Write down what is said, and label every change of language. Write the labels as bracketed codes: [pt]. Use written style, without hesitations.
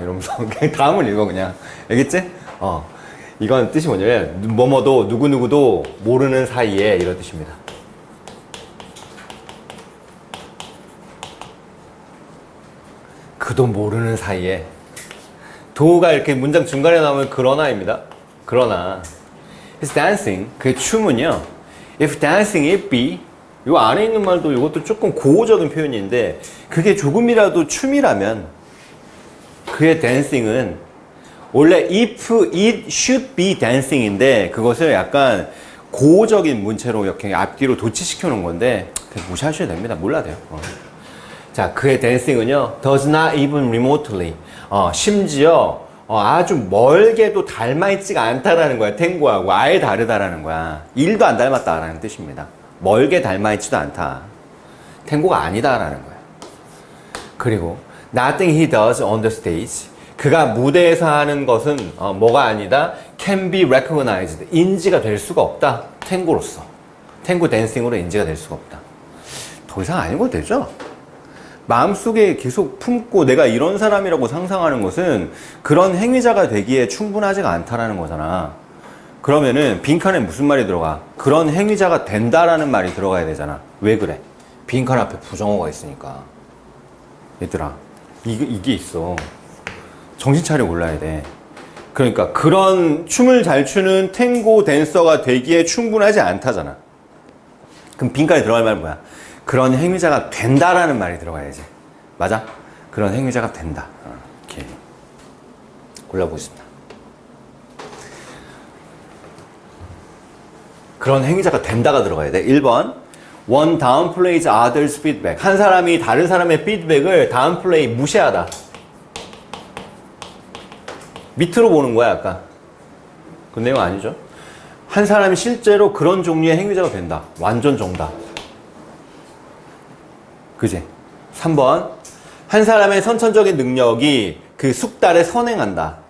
[ko] 이러면서 그냥 다음을 읽어 그냥. 알겠지? 이건 뜻이 뭐냐면 뭐뭐도 누구누구도 모르는 사이에 이런 뜻입니다. 그도 모르는 사이에. 도가 이렇게 문장 중간에 나오면 그러나입니다. 그러나 [en] It's dancing. [ko] 그 춤은요. [en] If dancing it be. [ko] 요 안에 있는 말도 이것도 조금 고어적인 표현인데 그게 조금이라도 춤이라면 그의 dancing은 원래 [en] if it should be dancing [ko] 인데 그것을 약간 고어적인 문체로 이렇게 앞뒤로 도치시켜 놓은 건데 그냥 무시하셔도 됩니다. 몰라도 돼요. 자, 그의 dancing은요. [en] does not even remotely. [ko] 심지어 아주 멀게도 닮아있지가 않다라는 거야. 탱고하고 아예 다르다라는 거야. 1도 안 닮았다라는 뜻입니다. 멀게 닮아있지도 않다. 탱고가 아니다라는 거야. 그리고 [en] nothing he does on the stage. [ko] 그가 무대에서 하는 것은 뭐가 아니다. [en] can be recognized. [ko] 인지가 될 수가 없다. 탱고로서. 탱고 댄싱으로 인지가 될 수가 없다. 더 이상 안 읽어도 되죠? 마음속에 계속 품고 내가 이런 사람이라고 상상하는 것은 그런 행위자가 되기에 충분하지가 않다라는 거잖아. 그러면은 빈칸에 무슨 말이 들어가? 그런 행위자가 된다라는 말이 들어가야 되잖아. 왜 그래? 빈칸 앞에 부정어가 있으니까. 얘들아, 이게 있어. 정신 차려 골라야 돼. 그러니까 그런 춤을 잘 추는 탱고 댄서가 되기에 충분하지 않다잖아. 그럼 빈칸에 들어갈 말은 뭐야? 그런 행위자가 된다라는 말이 들어가야지. 맞아? 그런 행위자가 된다. 이렇게 골라보겠습니다. 그런 행위자가 된다가 들어가야 돼. [en] 1번 One downplays others' feedback. [ko] 한 사람이 다른 사람의 피드백을 downplay, 무시하다. 밑으로 보는 거야, 약간. 그 내용 아니죠? 한 사람이 실제로 그런 종류의 행위자가 된다. 완전 정답. 그지? 3번 한 사람의 선천적인 능력이 그 숙달에 선행한다.